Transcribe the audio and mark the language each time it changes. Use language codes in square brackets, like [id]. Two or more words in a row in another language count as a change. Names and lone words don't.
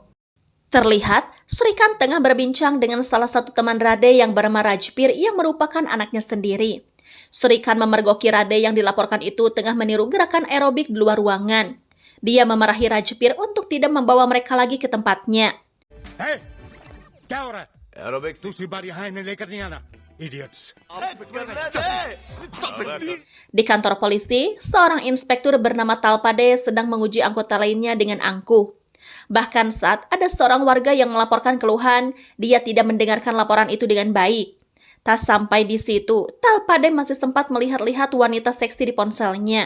[id] Terlihat, Srikan tengah berbincang dengan salah satu teman Rade yang bernama Rajpir yang merupakan anaknya sendiri. Srikan memergoki Rade yang dilaporkan itu tengah meniru gerakan aerobik di luar ruangan. Dia memarahi Rajpir untuk tidak membawa mereka lagi ke tempatnya. [hi] Hey, क्या हो रहा है? [en] Aerobics. [hi] दूसरी बार यहाँ इन्हें लेकर नहीं आना. [en] Idiots. [id] Di kantor polisi, seorang inspektur bernama Talpade sedang menguji anggota lainnya dengan angkuh. Bahkan saat ada seorang warga yang melaporkan keluhan, dia tidak mendengarkan laporan itu dengan baik. Tak sampai di situ, Talpade masih sempat melihat-lihat wanita seksi di ponselnya.